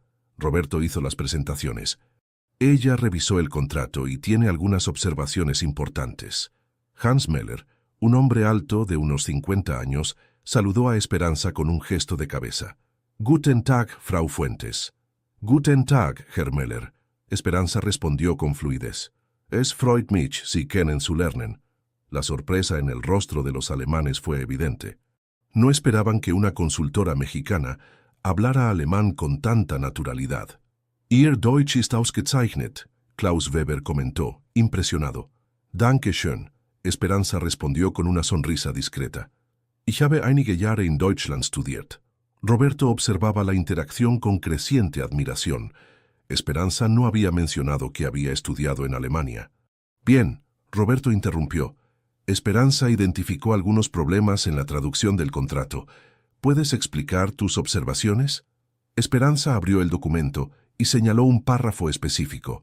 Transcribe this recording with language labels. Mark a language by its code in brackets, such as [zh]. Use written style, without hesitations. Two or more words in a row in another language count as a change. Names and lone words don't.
[es] Roberto hizo las presentaciones. Ella revisó el contrato y tiene algunas observaciones importantes. Hans Möller, un hombre alto de unos 50 años, saludó a Esperanza con un gesto de cabeza. [de] «Guten Tag, Frau Fuentes». «Guten Tag, Herr Möller». [es] Esperanza respondió con fluidez. [de] «Es freut mich, Sie kennen zu lernen». [es] La sorpresa en el rostro de los alemanes fue evidente. No esperaban que una consultora mexicana hablara alemán con tanta naturalidad. [de] «Ihr Deutsch ist ausgezeichnet», Klaus Weber [es] comentó, impresionado. [de] «Danke schön», [es] Esperanza respondió con una sonrisa discreta. [de] «Ich habe einige Jahre in Deutschland studiert». [es] Roberto observaba la interacción con creciente admiración. Esperanza no había mencionado que había estudiado en Alemania. «Bien», Roberto interrumpió. Esperanza identificó algunos problemas en la traducción del contrato. ¿Puedes explicar tus observaciones? Esperanza abrió el documento y señaló un párrafo específico.